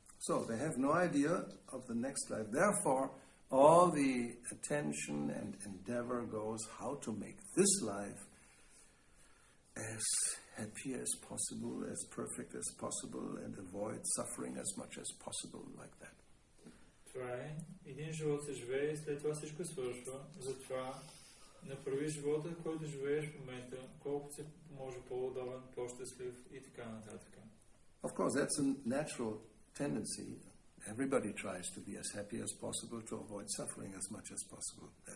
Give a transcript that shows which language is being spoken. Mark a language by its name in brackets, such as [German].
[English] So they have no idea of the next life. Therefore, all the attention and endeavor goes how to make this life as happy as possible, as perfect as possible, and avoid suffering as much as possible like that. [Bulgarian] Това е. Един живот се живее и след това всичко свършва. Затова направи живота, който живееш в момента, колкото се може по-удобен, по-щастлив и така нататък. [English] Of course, that's a natural tendency. Everybody tries to be as happy as possible to avoid suffering as much as possible.